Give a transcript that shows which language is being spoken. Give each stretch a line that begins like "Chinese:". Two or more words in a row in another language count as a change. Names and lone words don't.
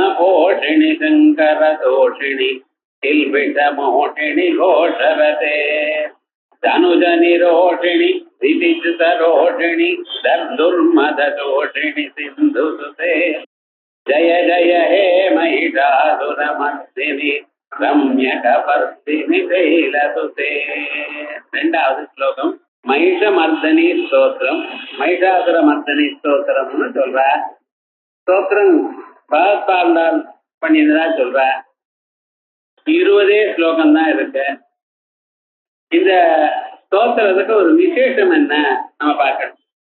Sanskrit: पोषिणि शंकर दोषिणि किल्बिषमोषिणि घोषरते धनुज निरोषिणि विदित रोषिणि दर्दुर्मद दोषिणि सिंधुसुते जय जय हे महिषासुरमर्दिनि रम्यकपर्दिनि शैलसुते.
Tamil: ரெண்டாவது ஸ்லோகம் மகிஷமர்தனி ஸ்தோத்திரம். மகிஷாசுரமர்தனி ஸ்தோத்திரம்னு சொல்ற ஸ்தோத்திரம் பகவத்பால் பண்ணினதா சொல்ற. 20 ஸ்லோகம் தான் இருக்கு. இந்த ஸ்தோத்திரத்துக்கு ஒரு விசேஷம் என்ன நம்ம பார்க்கணும்.